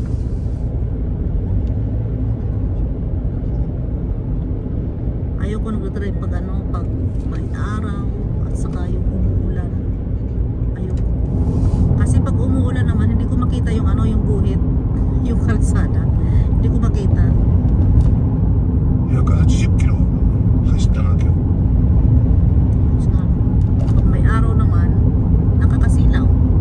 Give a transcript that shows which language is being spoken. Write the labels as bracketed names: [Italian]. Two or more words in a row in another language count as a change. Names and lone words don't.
[Filipino] Ayoko nagda-drive pag pag may araw at saka yung umuulan. Ayoko. Kasi pag umuulan naman, hindi ko makita yung yung guhit, yung kalsada. Hindi ko makita. [Japanese] 180 キロ走ったな今日。 [Filipino] So, pag may araw naman, nakakasilaw.